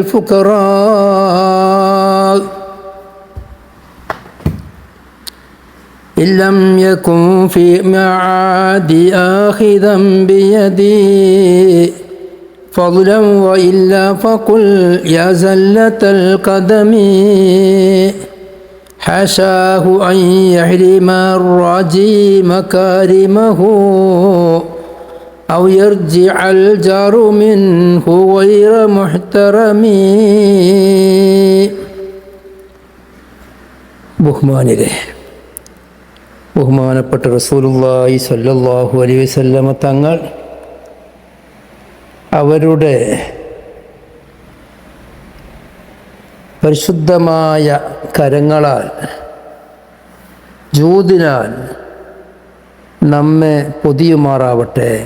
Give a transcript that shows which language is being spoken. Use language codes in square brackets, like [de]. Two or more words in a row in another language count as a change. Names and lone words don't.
[ar] الفقراء إن لم يكن في معادي آخذا بيدي فضلا وإلا فقل يا زلة القدم حاشاه أن يحرم الراجي مكارمه أو يرجع الجار منه غير محترم. [ml] ബഹുമാനപ്പെട്ട റസൂലുള്ളാഹി [ar] صلى الله عليه وسلم [ml] തങ്ങൾ അവരുടെ പരിശുദ്ധമായ കരങ്ങളാൽ ജൂദിനാൽ നമ്മെ പൊതിയുമാറാവട്ടെ.